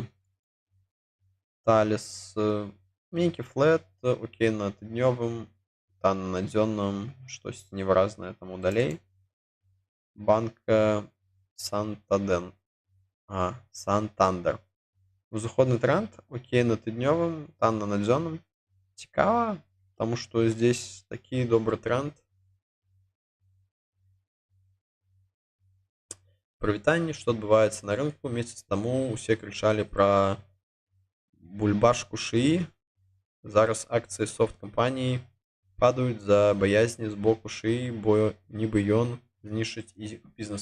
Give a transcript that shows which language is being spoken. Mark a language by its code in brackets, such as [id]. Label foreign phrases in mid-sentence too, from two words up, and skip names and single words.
[be] Thales, нейкі флэт, окей на тыднёвым, танна на дзённым, штосьці невыразнае таму далей. Банка Santander. Узыходны тренд, окей на тыднёвым, танна на дзённым. Цікава, [ru] потому что здесь [be] такі добры тренд. Прывітанне, што адбываецца на рынку. Месяц таму усе крычалі пра бульбашку шыі. Зараз акцыі софт-кампаніі падаюць за баязні з боку шыі, бо нібы ён знішчыць іх бізнес.